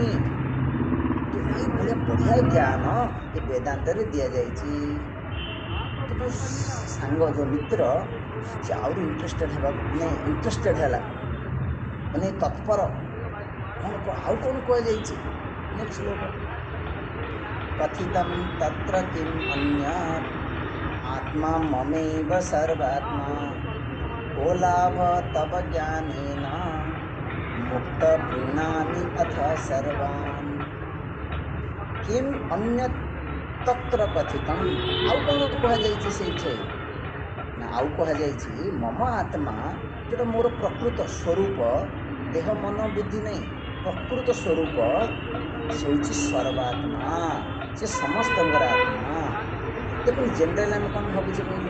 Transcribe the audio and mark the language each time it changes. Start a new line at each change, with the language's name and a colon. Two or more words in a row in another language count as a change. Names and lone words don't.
Odia: ତ ଏଇଭଳିଆ ବଢିଆ ଜ୍ଞାନ ଏ ବେଦାନ୍ତରେ ଦିଆଯାଇଛି। ତ ଯୋଉ ସାଙ୍ଗ, ଯୋଉ ମିତ୍ର, ସେ ଆହୁରି ଇଣ୍ଟରେଷ୍ଟେଡ ହେବାକୁ, ମାନେ ଇଣ୍ଟରେଷ୍ଟେଡ ହେଲା, ମାନେ ତତ୍ପର, କଣ ଆଉ କଣ କୁହାଯାଇଛି? ନେକ୍ସଟ ଶ୍ଲୋକ,
Sanskrit: कथितं तत्र किम् अन्यात् आत्मा ममेव सर्वात्मा को लाभ तव ज्ञानेन मुक्त प्रीणामि अथ सर्वान्। किम् अन्यत् तत्र कथितं,
Odia: ଆଉ କଣ କୁହାଯାଇଛି ସେଇଠି? ନା ଆଉ କୁହାଯାଇଛି ମମ ଆତ୍ମା, ଯୋଉଟା ମୋର ପ୍ରକୃତ ସ୍ୱରୂପ, ଦେହ ମନ ବୁଦ୍ଧି ନାହିଁ, ପ୍ରକୃତ ସ୍ୱରୂପ ସେ ହେଉଛି ସର୍ବାତ୍ମା, ସେ ସମସ୍ତଙ୍କର ଆତ୍ମା। ଦେଖନ୍ତୁ ଜେନେରାଲି ଆମେ କଣ ଭାବୁଛେ କହିଲେ?